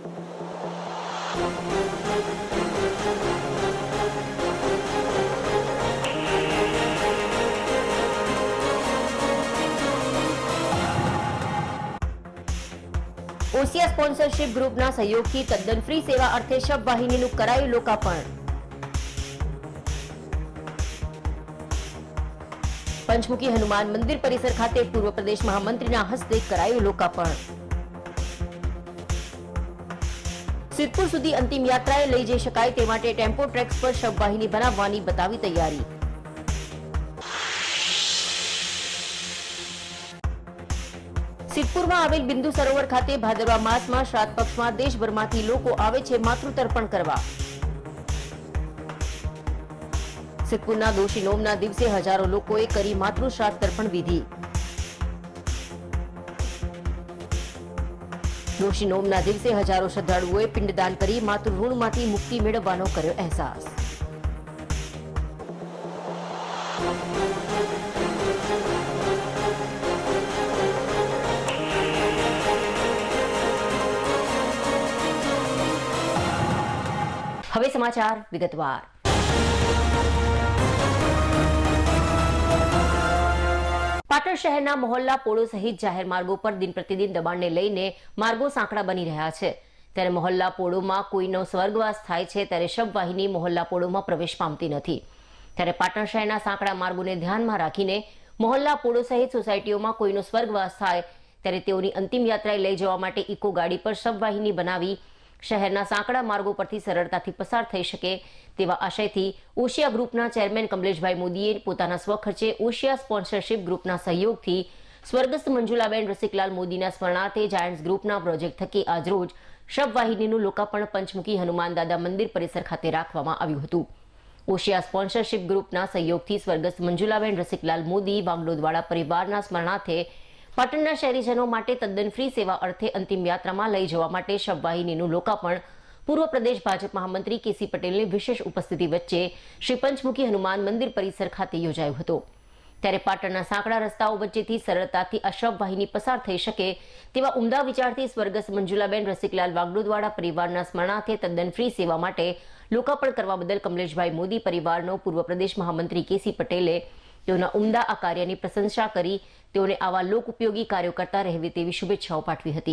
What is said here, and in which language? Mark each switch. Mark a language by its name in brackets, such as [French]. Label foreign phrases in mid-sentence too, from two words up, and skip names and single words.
[Gujarati] ઓસિયા સ્પોન્સરશિપ ગ્રુપના સહયોગથી તદ્દન ફ્રી સેવા અર્થે શબવાહિનીનું કરાયું લોકાર્પણ। પંચમુખી હનુમાન મંદિર પરિસર ખાતે પૂર્વ પ્રદેશ મહામંત્રી હસ્તે કરાયું લોકાર્પણ। સિદ્ધપુર સુધી અંતિમ યાત્રાએ લઈ જઈ શકાય તે માટે ટેમ્પો ટ્રેક્સ પર શબવાહિની બનાવવાની બતાવી તૈયારી। સિદ્ધપુર માં આવેલ બિંદુ સરોવર ખાતે ભાદરવા માસ માં શ્રાદ્ધ પક્ષ માં દેશભરમાંથી લોકો આવે છે માતૃતર્પણ કરવા। સિદ્ધપુરના દોશી નોમના દિવસે હજારો લોકોએ કરી માતૃ શ્રાદ્ધ તર્પણ વિધિ। દોશી નોમના દિવસે હજારો શ્રદ્ધાળુઓએ પિંડદાન કરી માતૃ ઋણમાંથી મુક્તિ મેળવવાનો કર્યો અહેસાસ। હવે સમાચાર વિગતવાર। પાટણ શહેરના મોહલ્લા પોળો સહિત જાહેર માર્ગો પર દિન પ્રતિદિન દબાણને લઈને માર્ગો સાંકડા બની રહ્યા છે। ત્યારે મોહલ્લા પોળોમાં કોઈનો સ્વર્ગવાસ થાય છે ત્યારે શબવાહિની મોહલ્લા પોળોમાં પ્રવેશ પામતી નથી। ત્યારે પાટણ શહેરના સાંકડા માર્ગોને ધ્યાનમાં રાખીને મોહલ્લા પોળો સહિત સોસાયટીઓમાં કોઈનો સ્વર્ગવાસ થાય ત્યારે તેઓની અંતિમ યાત્રાએ લઈ જવા માટે ઇકો ગાડી પર શબવાહિની બનાવી શહેરના સાંકડા માર્ગો પરથી સરળતાથી પસાર થઈ શકે તેવા આશયથી ઓશિયા ગ્રુપના ચેરમેન કમલેશભાઈ મોદીએ પોતાના સ્વખર્ચે ઓશિયા સ્પોન્સરશિપ ગ્રુપના સહયોગથી સ્વર્ગસ્થ મંજુલાબેન રસિકલાલ મોદીના સ્મરણાર્થે જાયન્ટ્સ ગ્રુપના પ્રોજેક્ટ થકી આજરોજ શબવાહિનીનું લોકાર્પણ પંચમુખી હનુમાન દાદા મંદિર પરિસર ખાતે રાખવામાં આવ્યું હતું। ઓશિયા સ્પોન્સરશિપ ગ્રુપના સહયોગથી સ્વર્ગસ્થ મંજુલાબેન રસિકલાલ મોદી વાંગલોદવાડા પરિવારના સ્મરણાર્થે પાટણના શહેરીજનો માટે તદ્દન ફ્રી સેવા અર્થે અંતિમ યાત્રામાં લઈ જવા માટે શબવાહિનીનું લોકાર્પણ પૂર્વ પ્રદેશ ભાજપ મહામંત્રી કેસી પટેલની વિશેષ ઉપસ્થિતિ વચ્ચે શ્રી પંચમુખી હનુમાન મંદિર પરિસર ખાતે યોજાયો હતો। ત્યારે પાટણના સાંકડા રસ્તાઓ વચ્ચેથી સરળતાથી આ શબવાહિની પસાર થઈ શકે તેવા ઉમદા વિચારથી સ્વર્ગસ્થ મંજુલાબેન રસિકલાલ વાગડોદવાડા પરિવારના સ્મરણાર્થે તદ્દન ફ્રી સેવા માટે લોકાર્પણ કરવા બદલ કમલેશભાઈ મોદી પરિવારનો પૂર્વ પ્રદેશ મહામંત્રી કેસી પટેલે તેઓના ઉમદા આ કાર્યની પ્રશંસા કરી તેઓને આવા લોક ઉપયોગી કાર્યો કરતા રહે તેવી શુભેચ્છાઓ પાઠવી હતી।